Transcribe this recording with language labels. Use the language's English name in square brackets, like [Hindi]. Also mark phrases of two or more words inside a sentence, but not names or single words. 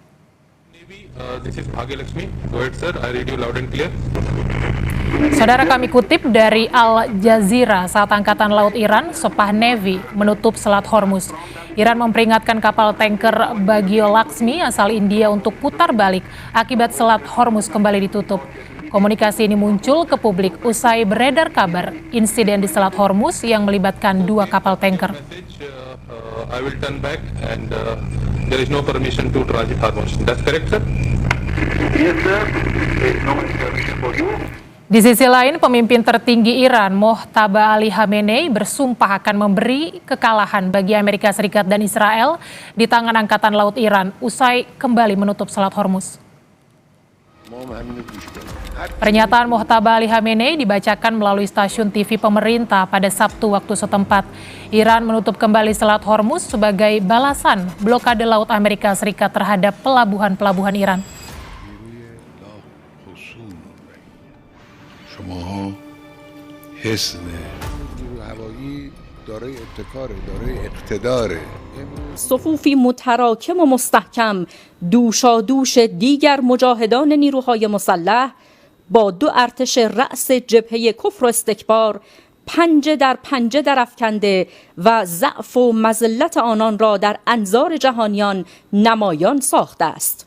[Indonesian] Saudara, kami kutip dari Al Jazeera, saat Angkatan Laut Iran, Sepah Navy, menutup Selat Hormuz. Iran memperingatkan kapal tanker Bagio Laksmi asal India untuk putar balik akibat Selat Hormuz kembali ditutup. Komunikasi ini muncul ke publik usai beredar kabar insiden di Selat Hormuz yang melibatkan 2 kapal tanker. [English] I will turn back and there is no permission to transit Hormuz. That's correct, sir? Yes, sir. There is no permission for you. [Indonesian] Di sisi lain, pemimpin tertinggi Iran, Mojtaba Ali Khamenei, bersumpah akan memberi kekalahan bagi Amerika Serikat dan Israel di tangan Angkatan Laut Iran usai kembali menutup Selat Hormuz. Pernyataan Mojtaba Ali Khamenei dibacakan melalui stasiun TV pemerintah pada Sabtu waktu setempat. Iran menutup kembali Selat Hormuz sebagai balasan blokade laut Amerika Serikat terhadap pelabuhan-pelabuhan Iran. [Persian] صفوفی متراکم و مستحکم دوشادوش دیگر مجاهدان نیروهای مسلح با 2 ارتش رأس جبهه کفر و استکبار پنجه در پنجه درافکنده و ضعف و مذلت آنان را در انظار جهانیان نمایان ساخته است.